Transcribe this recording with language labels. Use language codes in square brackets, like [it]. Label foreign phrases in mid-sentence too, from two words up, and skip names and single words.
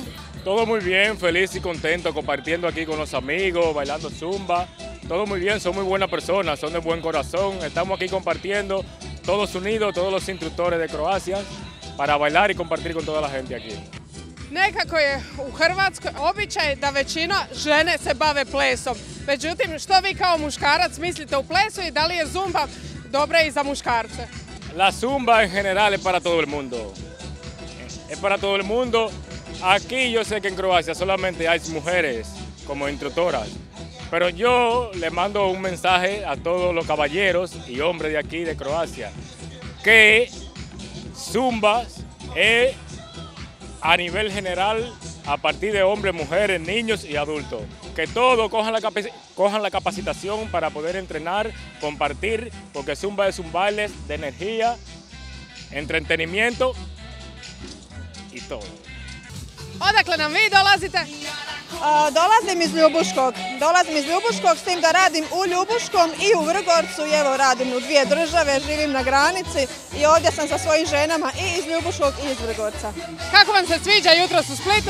[es] Todo muy bien, feliz y contento compartiendo aquí con los amigos, bailando zumba. Todo muy bien, son muy buenas personas, son de buen corazón. Estamos aquí compartiendo, todos unidos, todos los instructores de Croacia, para bailar y compartir con toda la gente aquí. [hr] Nekako je u Hrvatskoj običaj da većina žene se bave plesom. Međutim, što vi kao muškarac mislite u plesu i da li je zumba dobra i za muškarce? [es] La zumba en general es para todo el mundo. Es para todo el mundo. Aquí yo sé que en Croacia solamente hay mujeres como instructoras, pero yo le mando un mensaje a todos los caballeros y hombres de aquí de Croacia, que Zumba es a nivel general a partir de hombres, mujeres, niños y adultos. Que todos cojan la capacitación para poder entrenar, compartir, porque Zumba es un baile de energía, entretenimiento i todo. [hr] Odakle nam vi dolazite? Dolazim iz Ljubuškog. S tim da radim u Ljubuškom i u Vrgorcu i evo radim u dvije države, živim na granici i ovdje sam sa svojim ženama i iz Ljubuškog i iz Vrgorca. Kako vam se sviđa jutros u Splitu?